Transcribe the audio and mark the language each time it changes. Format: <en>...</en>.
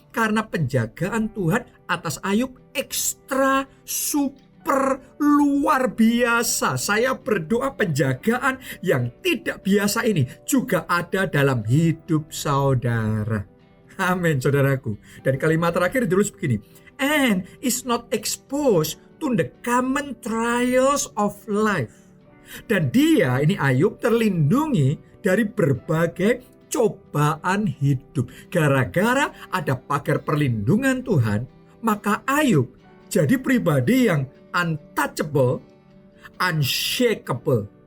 <id>Karena penjagaan Tuhan atas Ayub ekstra super luar biasa. Saya berdoa penjagaan yang tidak biasa ini juga ada dalam hidup saudara. Amin, saudaraku. Dan kalimat terakhir ditulis begini.</id> <en>And is not exposed to the common trials of life.</en> <id>Dan dia, ini Ayub, terlindungi dari berbagai cobaan hidup. Gara-gara ada pagar perlindungan Tuhan, maka Ayub jadi pribadi yang</id> <en>untouchable, unshakable.</en>